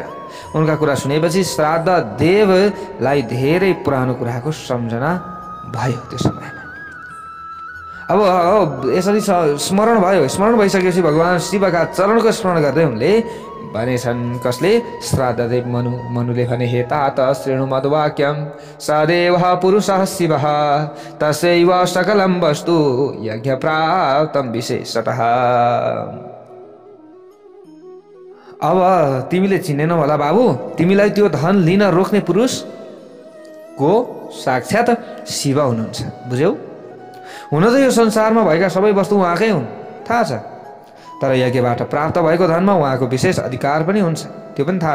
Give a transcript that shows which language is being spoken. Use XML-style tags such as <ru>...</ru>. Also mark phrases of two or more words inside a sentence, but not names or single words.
<ne>उनका कुरा सुनेपछि श्राद्ध देवलाई धेरै पुरानो कुराको सम्झना भयो त्यो समयमा। अब यसरी स्मरण भयो। स्मरण भइसकेपछि भगवान शिवका चरणको स्मरण गर्दै उनले भनेछन् कसले? श्राद्धदेव मनुले भने</ne> <sa>हे तात शृणु मद्वाक्यं सदेवः पुरुषः शिवः तस्यैव सकलं वस्तु यज्ञ प्राप्तं विशेषतः।</sa> <ne>अब तिमीले चिनेनौ होला बाबु, तिमीलाई त्यो धन लिन रोक्ने पुरुष को साक्षात शिव हुनुहुन्छ। बुझ्यौ? हुन त यो संसारमा भएका सबै वस्तु उहाँकै हुन्, थाहा छ, तर यज्ञबाट प्राप्त भएको धनमा उहाँको विशेष अधिकार पनि हुन्छ, त्यो पनि थाहा छ।</ne>